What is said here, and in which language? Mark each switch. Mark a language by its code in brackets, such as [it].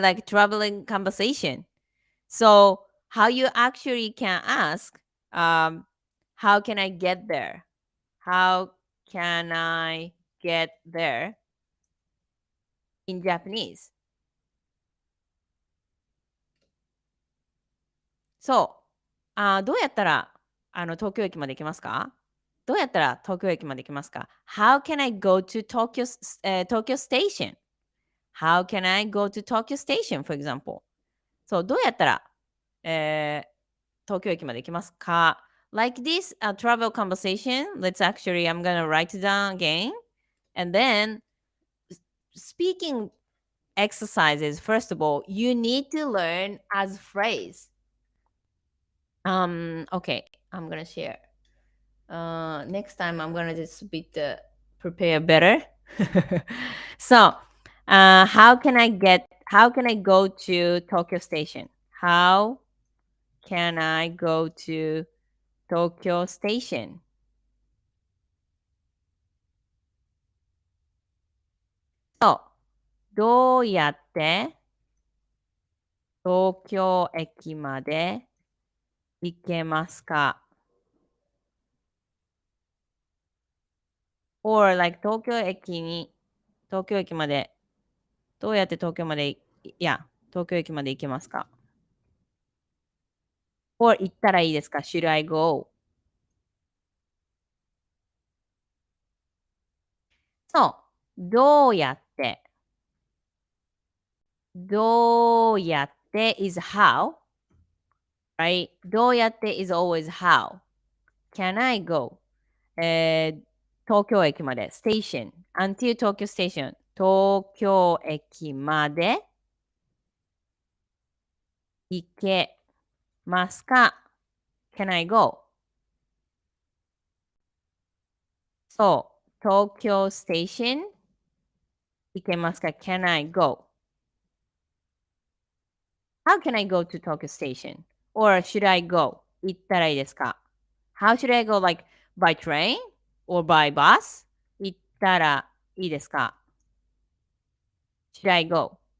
[en] Like traveling conversation. So how you actually can ask, how can I get there? How can I get there in Japanese? [ja] So どうやったら東京駅まで行けますか？どうやったら東京駅まで行けますか？ [en] How can I go to Tokyo Station? How can I go to Tokyo Station, for example? [ja] そう、どうやったら、東京駅まで行けますか？ [en] Like this travel conversation, I'm gonna write it down again. And then speaking exercises, first of all, you need to learn as phrase. Okay, I'm gonna share. Next time I'm gonna just prepare better. So, how can I go to Tokyo Station? How can I go to Tokyo Station? [ja] So, どうやって東京駅まで行けますか？ Or like 東京駅まで、どうやって東京まで、東京駅まで行けますか？ Or 行ったらいいですか？ [en] Should I go? [ja] そう。どうやって。 [en] どうやって is how, right? どうやって is always how. Can I go? [ja] 東京駅まで。 [en] station. until 東京 station. [ja] 東京駅まで行けますか？ [en] Can I go? [ja] そう。東京 station 行けますか？ [en] Can I go? How can I go to Tokyo station? Or should I go? [ja] 行ったらいいですか？ [en] How should I go? Like by train or by bus? [ja] 行ったらいいですか？ [en] Should I go?